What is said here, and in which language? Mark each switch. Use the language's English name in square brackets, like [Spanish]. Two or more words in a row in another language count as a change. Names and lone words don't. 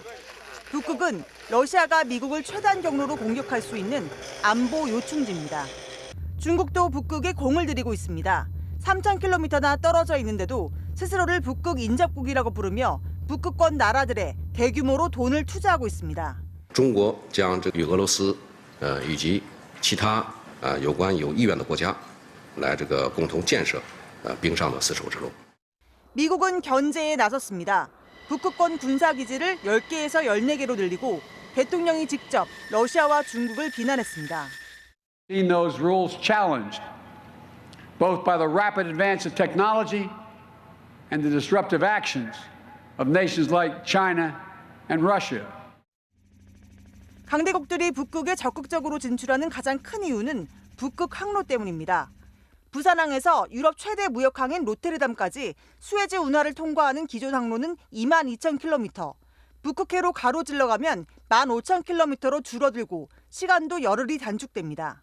[Korean] 북극은 러시아가 미국을 최단 경로로 공격할 수 있는 안보 요충지입니다. 중국도 북극에 공을 들이고 있습니다. 3,000km나 떨어져 있는데도 스스로를 북극 인접국이라고 부르며 북극권 나라들에 대규모로 돈을 투자하고 있습니다. [Chinese] 中国将与俄罗斯以及其他有关有意愿的国家来共同建设冰上的丝绸之路. [Korean] 미국은 견제에 나섰습니다. 북극권 군사기지를 10개에서 14개로 늘리고 대통령이 직접 러시아와 중국을 비난했습니다. [English] Seen those rules challenged, both by the rapid advance of technology and the disruptive actions of nations like China and Russia. [Korean] 강대국들이 북극에 적극적으로 진출하는 가장 큰 이유는 북극 항로 때문입니다. 부산항에서 유럽 최대 무역항인 로테르담까지 수에즈 운하를 통과하는 기존 항로는 22,000km, 북극해로 가로질러 가면 15,000km로 줄어들고 시간도 열흘이 단축됩니다.